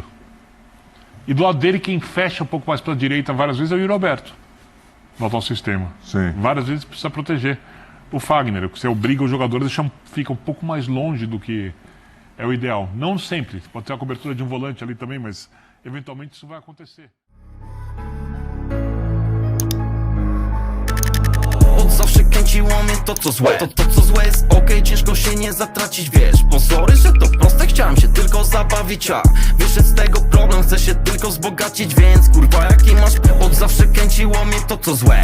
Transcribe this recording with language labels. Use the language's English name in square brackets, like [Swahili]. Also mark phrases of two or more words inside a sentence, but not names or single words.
[Portuguese] E do lado dele, quem fecha um pouco mais para a direita várias vezes é o Yuri Alberto, no atual sistema. Sim. Várias vezes precisa proteger o Fagner. Você obriga o jogador a ficar um pouco mais longe do que é o ideal. Não sempre. Pode ter a cobertura de um volante ali também, mas eventualmente isso vai acontecer. [Polish] Od zawsze kręci kręciło mnie to co złe. To co złe jest okej, ciężko się nie zatracić, wiesz. Pozory, że to proste, chciałem się tylko zabawić, a wyszedł z tego problem, chcę się tylko wzbogacić, więc kurwa jaki masz od zawsze kręciło mnie to co złe.